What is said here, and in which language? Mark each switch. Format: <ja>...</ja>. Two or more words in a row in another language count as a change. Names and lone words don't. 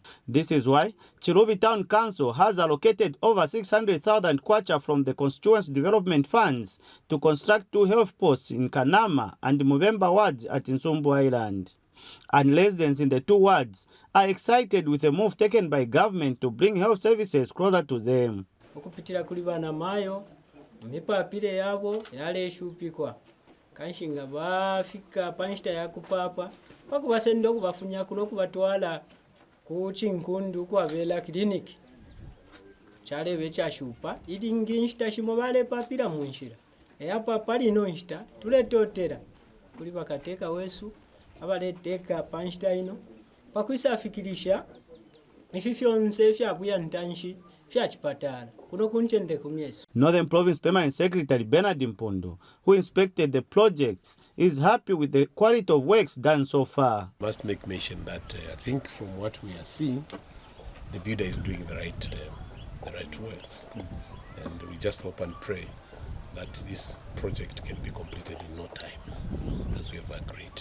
<en>This is why Chilubi Town Council has allocated over 600,000 kwacha from the constituency development funds to construct 2 health posts in Kanama and Mubemba wards at Nsumbu Island. And residents in the 2 wards are excited with a move taken by government to bring health services closer to them.</en> <bem>Mipapire yabo yaleshupikwa kanshinga bafika panshita yakupapa bakubasenda okubafunya kuno kubatwala ku Chinkundu kwabela clinic chale bechashupa ili nginshita shimo bale papira munshira eyapa pali no nshita tuletotera kuli bakateka wesu abaleteka panshita ino pakwisa afikirisha ififyonse fyabuya ntanshi fyachipatala.</bem> <en>Northern Province Permanent Secretary Bernard Mpundu, who inspected the projects, is happy with the quality of works done so far. Must make mention that I think from what we are seeing, the builder is doing the right works, and we just hope and pray that this project can be completed in no time, as we have agreed.</en>